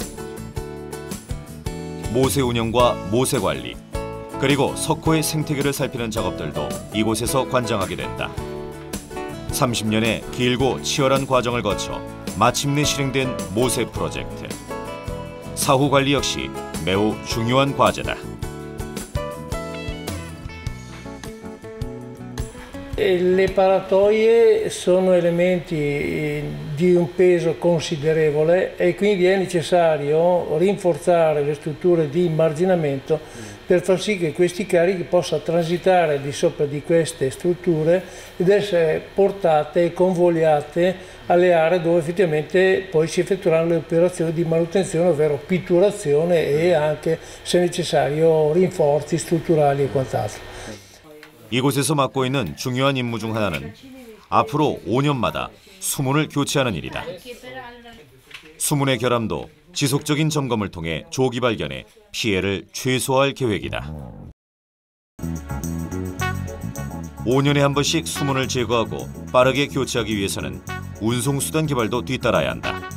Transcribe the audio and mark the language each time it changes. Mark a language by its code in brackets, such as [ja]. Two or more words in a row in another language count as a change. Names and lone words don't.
[ko] 모세 운영과 모세 관리, 그리고 석호의 생태계를 살피는 작업들도 이곳에서 관장하게 된다. 30년의 길고 치열한 과정을 거쳐 마침내 실행된 모세 프로젝트. 사후 관리 역시 매우 중요한 과제다. [it] Le paratoie sono elementi di un peso considerevole e quindi è necessario rinforzare le strutture di immarginamento per far sì che questi carichi possano transitare di sopra di queste strutture ed essere portate e convogliate alle aree dove effettivamente poi si effettueranno le operazioni di manutenzione, ovvero pitturazione e anche, se necessario, rinforzi strutturali e quant'altro. [ko] 이곳에서 맡고 있는 중요한 임무 중 하나는 앞으로 5년마다 수문을 교체하는 일이다. 수문의 결함도 지속적인 점검을 통해 조기 발견해 피해를 최소화할 계획이다. 5년에 한 번씩 수문을 제거하고 빠르게 교체하기 위해서는 운송수단 개발도 뒤따라야 한다.